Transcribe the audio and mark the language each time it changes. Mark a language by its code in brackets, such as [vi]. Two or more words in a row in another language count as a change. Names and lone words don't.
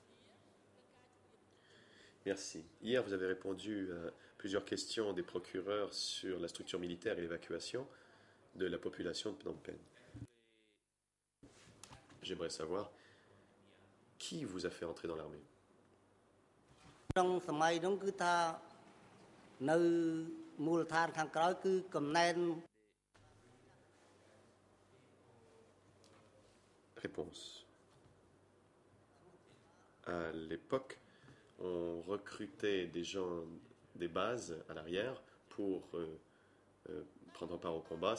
[fr] Merci. Hier, vous avez répondu à plusieurs questions des procureurs sur la structure militaire et l'évacuation de la population de Phnom Penh. J'aimerais savoir qui vous a fait entrer dans l'armée. [km] ក្នុងសម័យនោះគឺថានៅមូលដ្ឋានខាងក្រោយគឺកំណែន [fr] Réponse. À l'époque, on recrutait des gens des bases à l'arrière pour prendre part au combat.